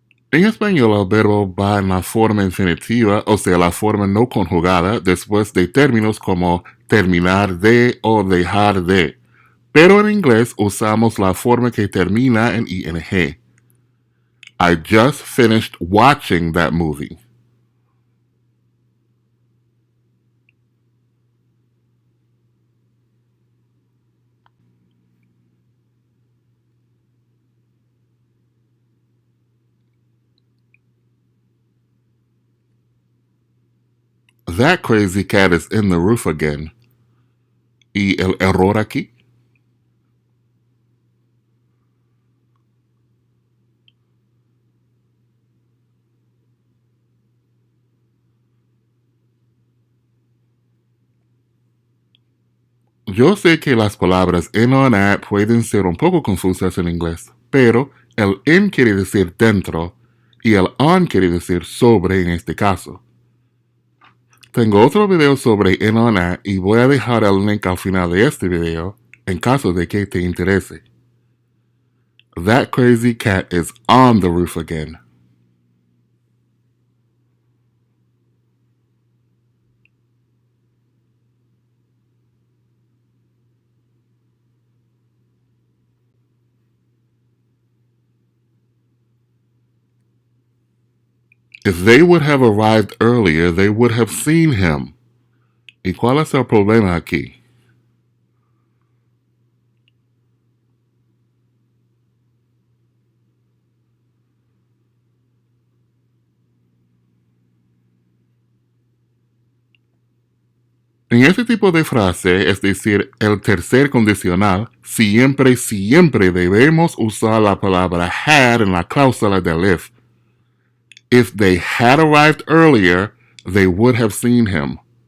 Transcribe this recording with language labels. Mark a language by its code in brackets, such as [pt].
[es] En español el verbo va en la forma infinitiva, o sea, la forma no conjugada, después de términos como terminar de o dejar de. Pero en inglés usamos la forma que termina en ing. [en] I just finished watching that movie. That crazy cat is in the roof again. [es] ¿Y el error aquí? Yo sé que las palabras en o at pueden ser un poco confusas en inglés, pero el en quiere decir dentro y el on quiere decir sobre en este caso. Tengo otro video sobre en o at y voy a dejar el link al final de este video en caso de que te interese. [en] That crazy cat is on the roof again. If they would have arrived earlier, they would have seen him. [es] ¿Y cuál es el problema aquí? En este tipo de frase, es decir, el tercer condicional, siempre, siempre debemos usar la palabra had en la cláusula del if. [en] If they had arrived earlier, they would have seen him.